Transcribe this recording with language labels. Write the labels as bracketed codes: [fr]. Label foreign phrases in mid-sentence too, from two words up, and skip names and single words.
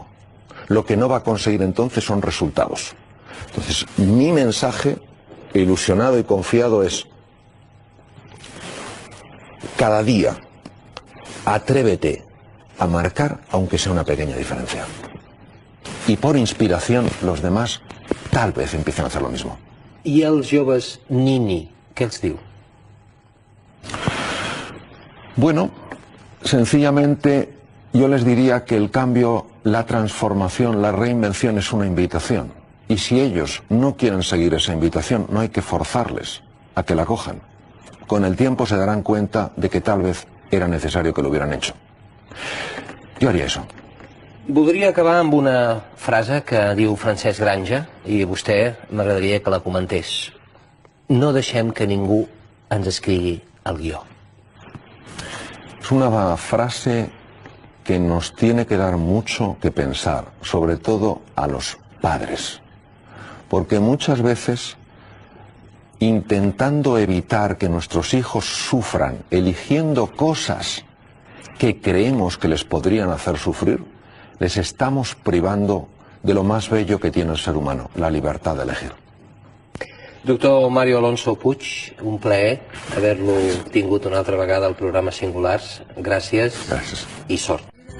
[es] Lo que no va a conseguir entonces son resultados. Entonces, mi mensaje, ilusionado y confiado, es: cada día, atrévete a marcar, aunque sea una pequeña diferencia. Y por inspiración, los demás tal vez empiecen a hacer lo mismo. [ca] I els joves nini, què els diu? [es] Bueno, sencillamente yo les diría que el cambio, la transformación, la reinvención es una invitación. Y si ellos no quieren seguir esa invitación, no hay que forzarles a que la cojan. con el tiempo se darán cuenta de que tal vez era necesario que lo hubieran hecho. [ca] Jo haria això. Voldria acabar amb una frase que diu Francesc Granja, i vostè m'agradaria que la comentés. No deixem que ningú ens escrigui el guió. [es] Es una frase que nos tiene que dar mucho que pensar, sobre todo a los padres, porque muchas veces, intentando evitar que nuestros hijos sufran, eligiendo cosas que creemos que les podrían hacer sufrir, les estamos privando de lo más bello que tiene el ser humano, la libertad de elegir. [ca] Doctor Mario Alonso Puig, un plaer haver-lo tingut una altra vegada al programa Singulars. Gràcies. Gràcies. I sort.